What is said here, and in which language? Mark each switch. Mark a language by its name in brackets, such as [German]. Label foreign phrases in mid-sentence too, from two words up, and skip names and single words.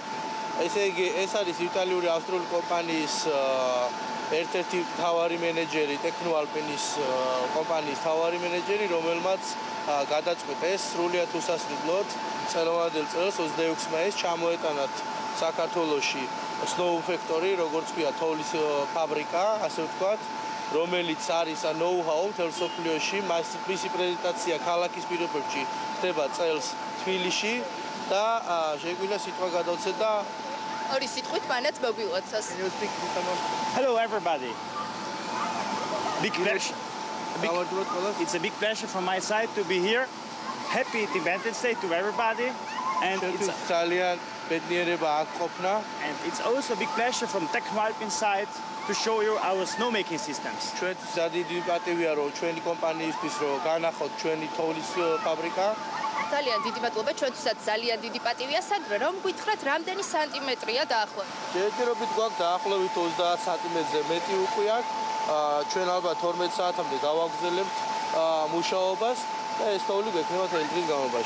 [Georgian] ესე იგი, ეს არის იტალიური ავსტრიული კომპანიის ერთ-ერთი მთავარი მენეჯერი, ტექნოალპინის კომპანიის მთავარი მენეჯერი, რომელმაც გადაწყვიტა ეს სრულიად უსასრულოდ წელოვანადელ წელს 26 მაისს ჩამოეტანათ საქართველოში Snow Factory, როგორც ქვია, თოვლის ფაბრიკა, ასე ვთქვათ, რომელიც არის know-how მთელ მსოფლიოში, მისი პრეზენტაცია ქალაქის პირობებში ხდება წელს თბილისში და შეგვიძლია სიტყვა გადავცეთ და ორი სიტყვით მანაც მოგვილოცოს. [English] Hello everybody. It's a big pleasure from my side to be here. Happy Independence Day to everybody. And [Georgian] ძალიან ბედნიერება აქ ყოფნა. [English] And it's also a big pleasure from Technoalpin side to show you our snowmaking systems. [Georgian] ჩვენთვის დიდი პატივია, რომ ჩვენი კომპანიისთვის რომ განახოთ ჩვენი თოვლის ფაბრიკა. ძალიან დიდი მადლობა, ჩვენთვისაც ძალიან დიდი პატივია, სანდრო, რომ გითხრათ, რამდენი სანტიმეტრია დაახლოებით? ჯერჯერობით გვაქვს დაახლოებით 30 სანტიმეტრზე მეტი უკვე აქ. ჩვენ ალბათ 12 საათამდე გავაგრძელებთ მუშაობას და ეს თოვლი გვექნება თელი დღის განმავლობაში.